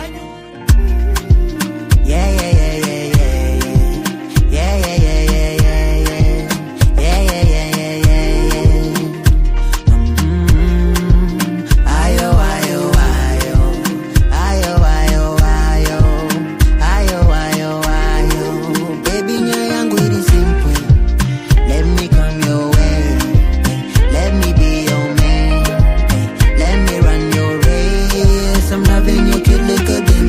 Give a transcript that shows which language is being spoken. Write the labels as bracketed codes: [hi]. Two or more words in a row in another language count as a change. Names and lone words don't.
[en] Yeah, yeah, yeah, yeah, yeah, yeah. Yeah, yeah, yeah, yeah, yeah, yeah. Yeah, yeah, yeah, yeah, yeah, yeah. Ayo, ayo, ayo. Ayo, ayo, ayo. Ayo, ayo, ayo. Baby, [sn] nyoyo yangu iri simple. [en] Let me come your way. Let me be your man. Let me run your race. I'm loving you, kid, look at